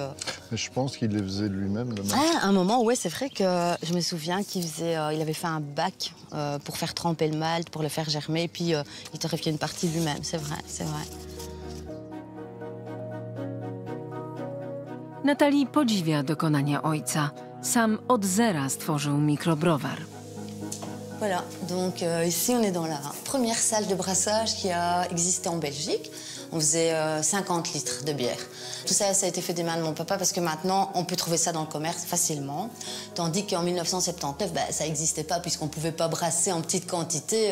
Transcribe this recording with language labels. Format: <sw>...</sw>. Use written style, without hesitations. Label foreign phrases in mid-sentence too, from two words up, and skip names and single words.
<fr>Mais je pense qu'il les faisait lui-même, le malt. Ah, un moment, ouais, c'est vrai que je me souviens qu'il il avait fait un bac pour faire tremper le malt, pour le faire germer, et puis il torréfiait une partie lui-même, c'est vrai, c'est vrai.</fr> <pl>Nathalie podziwia dokonania ojca. Sam od zera stworzył mikrobrowar.</pl> <fr>Voilà, donc ici on est dans la première salle de brassage qui a existé en Belgique. On faisait 50 litres de bière. Tout ça, ça a été fait des mains de mon papa parce que maintenant, on peut trouver ça dans le commerce facilement. Tandis qu'en 1979, ça n'existait pas puisqu'on ne pouvait pas brasser en petite quantité.</fr>